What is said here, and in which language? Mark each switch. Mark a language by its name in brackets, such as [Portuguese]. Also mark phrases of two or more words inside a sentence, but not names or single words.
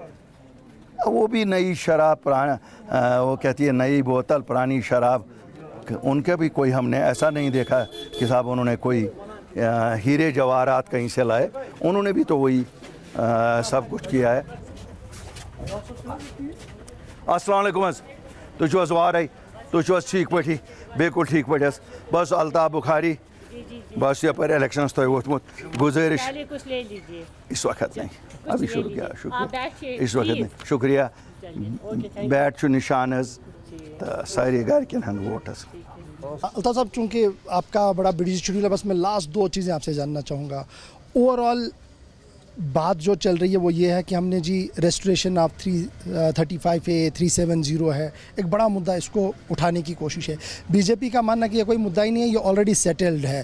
[Urdu] وہ بھی نئی شراب وہ کہتی ہے نئی بوتل پرانی شراب، ان کا بھی کوئی ہم نے ایسا نہیں دیکھا کہ صاحب انہوں نے کوئی ہیرے جواہرات کہیں سے لائے. انہوں نے بھی تو وہی سب کچھ کیا ہے. [Arabic] السلام علیکم. [Kashmiri] حظ تُہۍ چھِو حظ وارے؟ تُہۍ چھِو حظ ٹھیٖک پٲٹھی؟ بالکل ٹھیک پٲٹھۍ حظ. بس الطاف بخاری، بس یپٲرۍ الیکشنس تۄہہِ ووٚتھمُت. [Urdu] گُزٲرِش اس وقت نہیں، ابھی شروع کیا. شکریہ اس وقت نہیں، شکریہ. [Kashmiri] بیٹ چھُ نشان حظ تہٕ سارے گرِکٮ۪ن ہُنٛد ووٹ حظ. [Urdu] الطاف صاحب، چونکہ آپ کا بڑا بڑی شیڈول ہے، بس میں لاسٹ 2 چیزیں آپ سے جاننا چاہوں گا. [English] over all [Urdu] بات جو چل رہی ہے وہ یہ ہے کہ ہم نے جی [English] restoration of [Urdu] 335A 370 ہے، ایک بڑا مدعا، اس کو اٹھانے کی کوشش ہے. بی جے پی کا ماننا کہ یہ کوئی مدعا ہی نہیں ہے، یہ [English] already settled [Urdu] ہے.